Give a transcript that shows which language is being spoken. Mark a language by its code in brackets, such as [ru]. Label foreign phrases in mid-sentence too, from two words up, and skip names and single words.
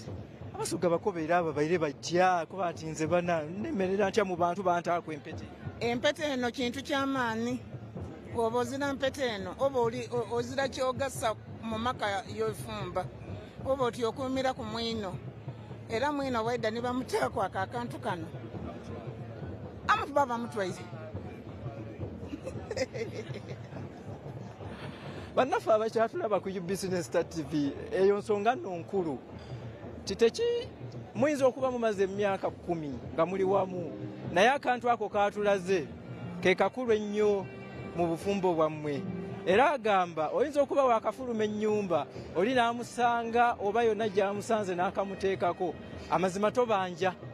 [xog] Abasoga bakobeera ababaire bajja kuba ati nze bana nemerera ntya mu bantu bantaako empete. Empete eno kintu ky'amaanyi oba ozira mpete eno oba ozira kyogasa mu maka y'ofumba oba oti okuumira ku mwino era mwino waida ne bamuteeko akantu kano amutu baba mutwaire [lg] bannaffe abakyatulaba ku UBC Star TV eyo nsonga nno nkulu titeki muyinza okuba mumaze emyaka 10 nga muli wamu naye akantu ako katulaze ke kakulu ennyo mu bufumbo bwammwe era agamba oyinza okuba wakafuluma ennyumba oli n'amusanga oba yonna gy'amusanze n'akamuteekako amazima tobanja